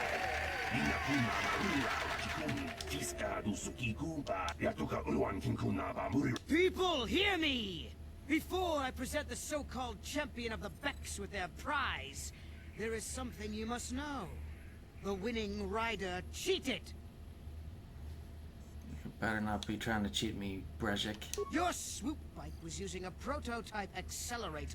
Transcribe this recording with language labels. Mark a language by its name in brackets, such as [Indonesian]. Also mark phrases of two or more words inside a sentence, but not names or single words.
[English] Ina kuna marura kikuni. Tiska du suki kuba. Yatuka uwan kinkuna ba muri. People, hear me! Before I present the so-called champion of the Becks with their prize, there is something you must know. The winning rider cheated. You better not be trying to cheat me, Brezhik. Your swoop bike was using a prototype accelerator.